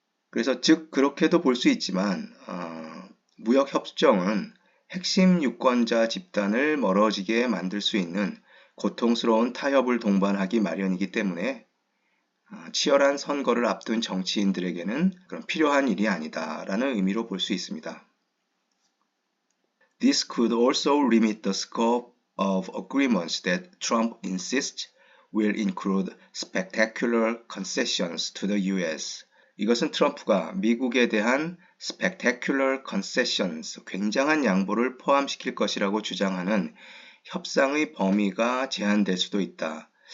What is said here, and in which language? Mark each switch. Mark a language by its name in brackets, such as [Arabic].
[Korean] 그래서 즉 그렇게도 볼 수 있지만 무역협정은 핵심 유권자 집단을 멀어지게 만들 수 있는 고통스러운 타협을 동반하기 마련이기 때문에 치열한 선거를 앞둔 정치인들에게는 그런 필요한 일이 아니다라는 의미로 볼 수 있습니다. [English] This could also limit the scope of agreements that Trump insists will include spectacular concessions to the US. [Korean] 이것은 트럼프가 미국에 대한 [English] spectacular concessions, [Korean] 굉장한 양보를 포함시킬 것이라고 주장하는 협상의 범위가 제한될 수도 있다.